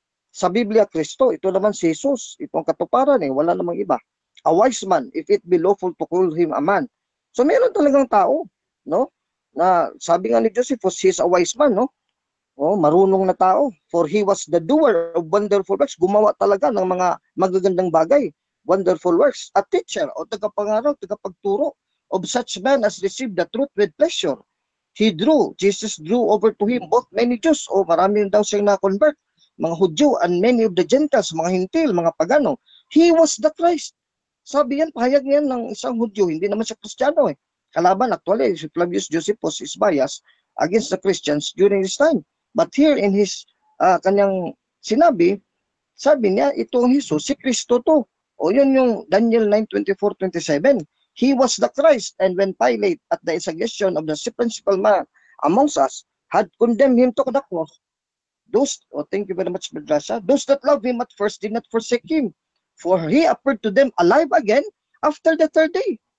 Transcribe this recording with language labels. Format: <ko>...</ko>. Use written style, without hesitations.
<tl>Sa Biblia, Kristo, ito naman si Jesus, itong katuparan wala namang iba.</tl> <en>A wise man, if it be lawful to call him a man.</en> <tl>So meron talagang tao, no? Na sabi nga ni Josephus,</tl> <en>he is a wise man,</en> <tl>no? Marunong na tao.</tl> <en>For he was the doer of wonderful works.</en> <tl>Gumawa talaga ng mga magagandang bagay.</tl> <en>Wonderful works. A teacher</en> <tl>o tagapangaraw, tagapagturo</tl> <en>of such men as received the truth with pleasure. Jesus drew over to him both many Jews.</en> <tl>Marami daw siyang na-convert. Mga Hudyo</tl> <en>and many of the Gentiles,</en> <tl>mga Hintil, mga Pagano.</tl> <en>He was the Christ.</en> <tl>Sabi yan, pahayag niyan ng isang Hudyo. Hindi naman siya Kristiyano Kalaban, actually, si Flavius Josephus</tl> <en>is biased against the Christians during this time. But here in his</en> <tl>kanyang sinabi, sabi niya, itong Jesus, si Kristo to. Yun yung Daniel 9:24-27.</tl> <en>He was the Christ, and when Pilate, at the suggestion of the principal man amongst us, had condemned him to the cross, thank you very much, Madrasa, those that loved him at first did not forsake him, for he appeared to them alive again after the third day.</en>